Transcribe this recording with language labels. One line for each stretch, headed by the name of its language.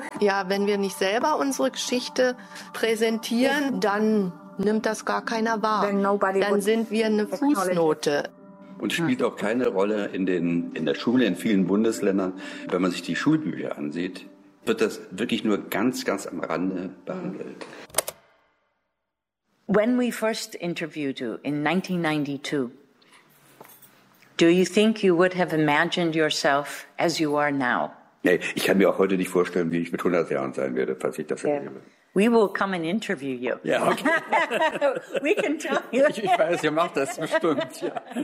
German: Ja, wenn wir nicht selber unsere Geschichte präsentieren, dann nimmt das gar keiner wahr. Dann sind wir eine Fußnote. Und spielt auch keine Rolle in der Schule, in vielen Bundesländern. Wenn man sich die Schulbücher ansieht, wird das wirklich nur ganz, ganz am Rande behandelt.
English: When we first interviewed you in 1992, do you think you would have imagined yourself as you are now?
German: Nee, ich kann mir auch heute nicht vorstellen, wie ich mit 100 Jahren sein werde, falls ich das erlebe.
English: We will come and interview you. Yeah, okay. We can tell you.
German: Ich weiß, ihr macht das bestimmt, ja.